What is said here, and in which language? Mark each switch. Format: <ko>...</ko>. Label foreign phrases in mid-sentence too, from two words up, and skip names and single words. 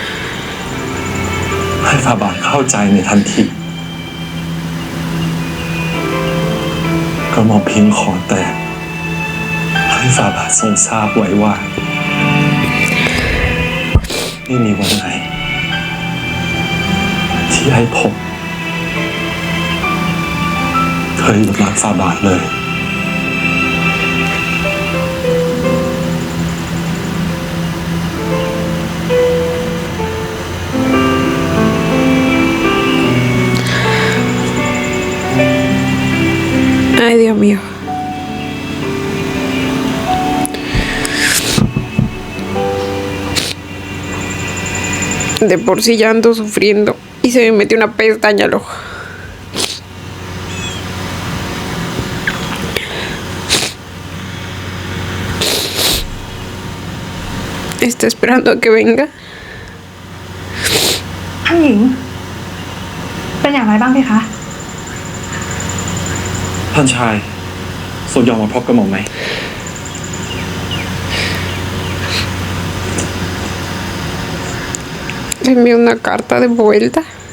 <th>ให้ฝ่าบาทเข้าใจในทันทีกระหม่อมเพียงขอแต่ให้ฝ่าบาททรงทราบไว้ว่าไม่มีวันไหนที่ให้ผมเคยหยุดรักฝ่าบาทเลย</th> <es>Ay, Dios mío. De por sí ya ando sufriendo y se me metió una pestaña al ojo. Está esperando a que venga.</es> <th>ท่านหญิง เป็นอย่างไรบ้างเพคะ ท่านชายทรงยอมมาพบกระหม่อมไหม</th> <es>Le envió una carta de vuelta.</es>